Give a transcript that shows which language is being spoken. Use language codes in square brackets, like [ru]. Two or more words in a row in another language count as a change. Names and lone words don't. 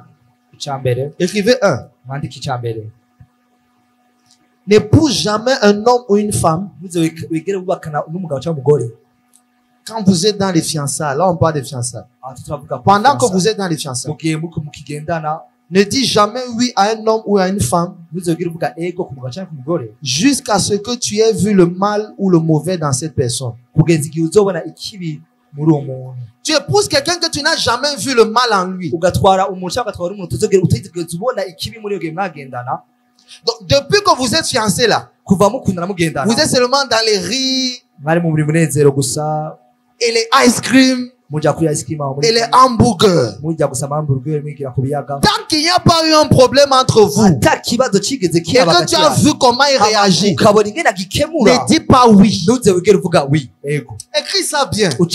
[rw] Icyambere [fr] Écrivez un. [rw] mwandike icyambere [fr] N'épouse jamais un homme ou une femme [rw] muze wigere wubakana n'umugabo cyangwa umugore [fr] quand vous êtes dans les fiançailles. Là, on parle des fiançailles. [rw] aha turavuga [fr] Pendant que vous êtes dans les fiançailles, [rw] mugihe mukigendana [fr] ne dis jamais oui à un homme ou à une femme [rw] muze wigere uvuga ego ku mugabo cyangwa ku mugore [fr] jusqu'à ce que tu aies vu le mal ou le mauvais dans cette personne. [rw] kugeza igihe uzobona ikibi muri uwo muntu. [fr] Tu épouses quelqu'un que tu n'as jamais vu le mal en lui. [rw] ugatwara umuntu cyangwa ugatwara umuntu utigeze ubona ikibi muri iyo gihe mwagendana. [fr] Donc, depuis que vous êtes fiancés là, [rw] kuva mukundana mugendana [fr] vous êtes seulement dans les rires, [rw] mwari mu buri munezero gusa [fr] et les [en] ice cream [fr] et les hamburgers. Tant qu'il n'y a pas eu un problème entre vous et que tu as vu comment il réagit, ne dis pas oui. Écris ça bien.